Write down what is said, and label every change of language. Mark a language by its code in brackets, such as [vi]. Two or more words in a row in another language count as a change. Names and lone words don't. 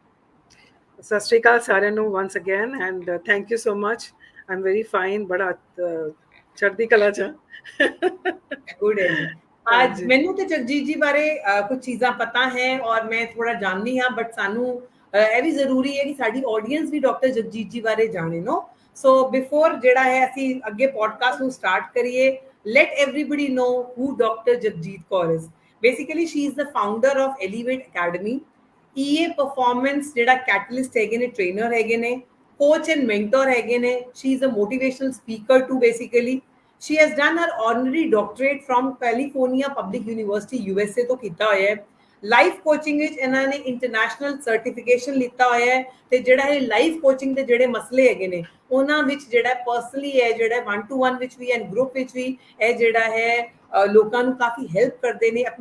[pa] ਸਤਿ ਸ਼੍ਰੀ ਅਕਾਲ ਸਾਰਿਆਂ ਨੂੰ [en] once again and thank you so much. I'm very fine [pa] ਬੜਾ ਚੜ੍ਹਦੀ ਕਲਾ ਚ ਗੁੱਡ ਹੈ ਅੱਜ ਮੈਨੂੰ ਤੇ ਜਗਜੀਤ ਜੀ ਬਾਰੇ ਕੁਝ ਚੀਜ਼ਾਂ ਪਤਾ ਹੈ ਔਰ ਮੈਂ ਥੋੜਾ ਜਾਣਨੀ ਹਾਂ ਬਟ ਸਾਨੂੰ ਇਹ ਵੀ ਜ਼ਰੂਰੀ ਹੈ ਕਿ ਸਾਡੀ ਆਡੀਅנס ਵੀ ਡਾਕਟਰ ਜਗਜੀਤ ਜੀ ਬਾਰੇ ਜਾਣੇ [en] know so before [pa] ਜਿਹੜਾ ਹੈ ਅਸੀਂ ਅੱਗੇ ਪੋਡਕਾਸਟ ਨੂੰ ਸਟਾਰਟ ਕਰੀਏ [en] let everybody know who Dr. Jagjit Kaur is. Basically, she is the founder of Elevate Academy. EA Performance ਜਿਹੜਾ catalyst [pa] ਹੈਗੇ ਨੇ [en] trainer [pa] ਹੈਗੇ ਨੇ [en] coach and mentor [pa] ਹੈਗੇ ਨੇ [en] she is a motivational speaker too basically. She has done her honorary doctorate from California Public University USA [pa] ਤੋਂ ਕੀਤਾ ਹੋਇਆ ਹੈ [en] life coaching [pa] ਵਿੱਚ ਇਹਨਾਂ ਨੇ [en] international certification [pa] ਲਿੱਤਾ ਹੋਇਆ ਹੈ ਤੇ ਜਿਹੜਾ ਇਹ [en] life coaching [pa] ਦੇ ਜਿਹੜੇ ਮਸਲੇ ਹੈਗੇ ਨੇ ਉਹਨਾਂ ਵਿੱਚ ਜਿਹੜਾ ਪਰਸਨਲੀ ਹੈ ਜਿਹੜਾ 1-to-1 ਵਿੱਚ ਵੀ [en] and group [pa] ਵਿੱਚ ਵੀ ਇਹ ਜਿਹੜਾ ਹੈ ਲੋਕਾਂ ਨੂੰ ਕਾਫੀ ਹੈਲਪ ਕਰਦੇ ਨੇ ਆਪਣੀ